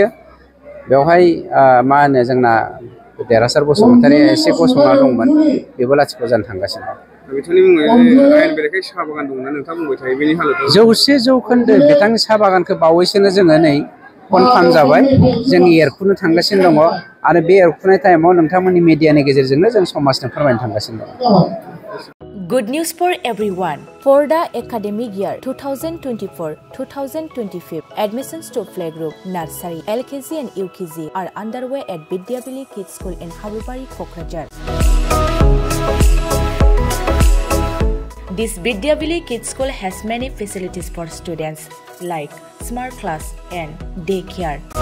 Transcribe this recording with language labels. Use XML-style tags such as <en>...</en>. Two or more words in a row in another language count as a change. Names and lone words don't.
<brx>बेवहाय मा होनो जोंना देरहासार बसुमतारिया एसे गसंना दंमोन, बेबो लाथिख' जानो थांगासिनो दं। 100% बिथांनि साहा बागानखौ बावैसोनो जोङो नै कनफार्म जाबाय, जों एरखुनो थांगासिनो दङ आरो बे एरखुनाय टाइमाव नोंथांमोननि मिडियानि गेजेरजोंनो जों समाजनो फोरमायनो थांगासिनो दङ।</brx> <en>Good news for everyone. For the academic year 2024-2025, admissions to playgroup, nursery, LKG and UKG are underway at Vidyavili Kids School in Habubari, Kokrajhar. This Vidyavili Kids School has many facilities for students like smart class and daycare,</en>